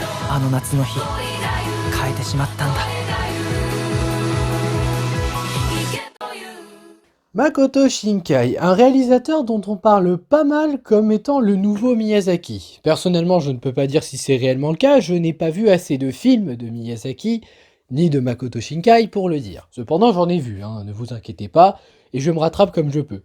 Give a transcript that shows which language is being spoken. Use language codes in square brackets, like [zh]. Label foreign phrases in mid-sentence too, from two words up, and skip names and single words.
[ja] あの夏の日変えてしまったんだ。 [fr] Makoto Shinkai, un réalisateur dont on parle pas mal comme étant le nouveau Miyazaki. Personnellement, je ne peux pas dire si c'est réellement le cas, je n'ai pas vu assez de films de Miyazaki, ni de Makoto Shinkai pour le dire. Cependant, j'en ai vu, ne vous inquiétez pas, et je me rattrape comme je peux.